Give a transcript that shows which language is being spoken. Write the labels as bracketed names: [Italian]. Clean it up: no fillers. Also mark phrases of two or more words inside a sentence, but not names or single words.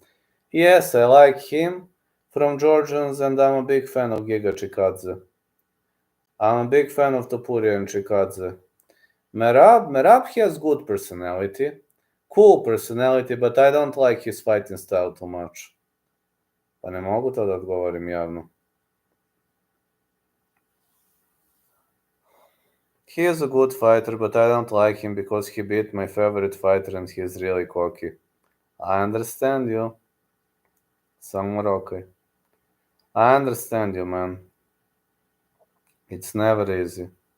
[English] Yes, I like him from Georgians, and I'm a big fan of Giga Chikadze. I'm a big fan of Topuria and Chikadze. Merab has good personality, cool personality, but I don't like his fighting style too much. [Serbian] Pa ne mogu to da odgovorim javno. [English] He is a good fighter, but I don't like him because he beat my favorite fighter and he is really cocky. I understand you. Samo Rocky. I understand you, man. It's never easy.